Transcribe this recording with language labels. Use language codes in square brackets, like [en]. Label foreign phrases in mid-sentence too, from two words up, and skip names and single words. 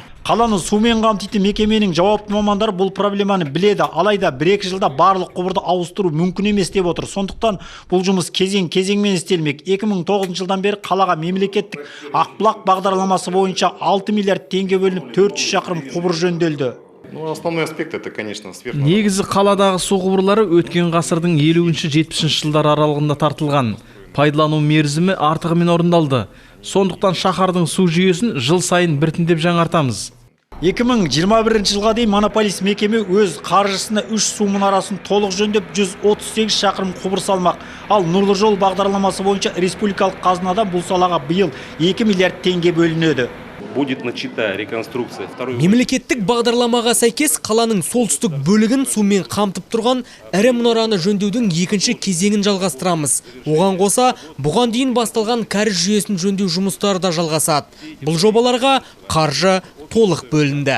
[kk] Қаланы сумен қамтитын мекеменің жауапты мамандары бұл проблеманы біледі. Алайда 1-2 жылда барлық құбырды ауыстыру мүмкін емес деп отыр. Сондықтан бұл жұмыс кезең-кезеңмен істелмек. 2009 жылдан бері қалаға мемлекеттік Ақбұлақ бағдарламасы бойынша 6 миллиард теңге бөлініп 400 шақырым құбыр жөнделді. [ru] Основной аспект это, конечно, [kk] Негізі қаладағы су құбырлары өткен ғасырдың 50-70 жылдар аралығында тартылған. Пайдалану мерзімі артығымен орындалды. Сондықтан шаһардың су жүйесін жыл сайын біртіндеп жаңартамыз. 2021 жылға дейін монополист мекеме өз қаржысына 3 су мұнарасын толық жөндеп 138 шақырым құбыр салмақ. Ал Нұрлы жол бағдарламасы бойынша республикалық қазынадан бұл салаға биыл 2 миллиард теңге бөлінеді. [ru] будет начата реконструкция. [kk] Мемлекеттік бағдарламаға сәйкес қаланың солтүстік бөлігін сумен қамтып тұрған ірі мұнараны жөндеудің екінші кезеңін жалғастырамыз. Оған қоса, бұған дейін басталған кәріз жүйесін жөндеу жұмыстары да жалғасады. Бұл жобаларға қаржы толық бөлінді.